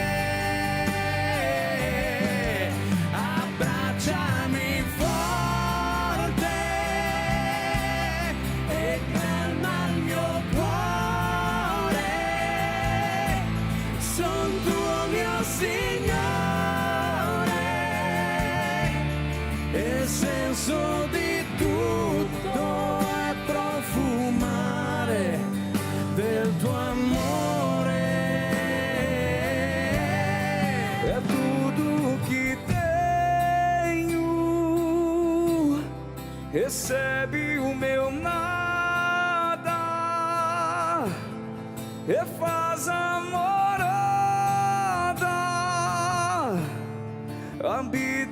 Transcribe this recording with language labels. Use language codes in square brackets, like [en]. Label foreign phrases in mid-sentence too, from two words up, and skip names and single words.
[it] Abbracciami forte e calma il mio cuore, son tuo mio Signore, e il senso di tutto è profumare del tuo amore. [pt] É tudo que tenho, recebe o meu nada e faz a morada.